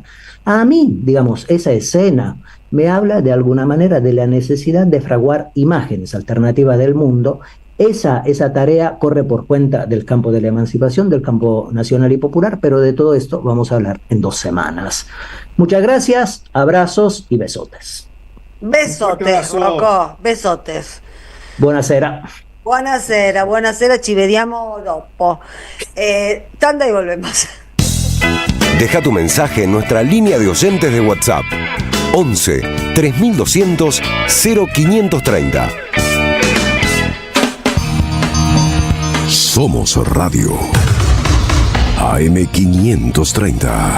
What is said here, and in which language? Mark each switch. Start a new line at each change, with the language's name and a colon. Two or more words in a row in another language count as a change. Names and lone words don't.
Spanish: A mí, digamos, esa escena me habla de alguna manera de la necesidad de fraguar imágenes alternativas del mundo. Esa tarea corre por cuenta del campo de la emancipación, del campo nacional y popular, pero de todo esto vamos a hablar en 2 semanas. Muchas gracias, abrazos y besotes. Besotes, Rocco, besotes.
Italian: Buonasera. Buonasera, ci vediamo dopo.
Spanish: Tanda y volvemos. Deja tu mensaje en nuestra línea de oyentes de WhatsApp. 11 3200 0530. Somos Radio AM530.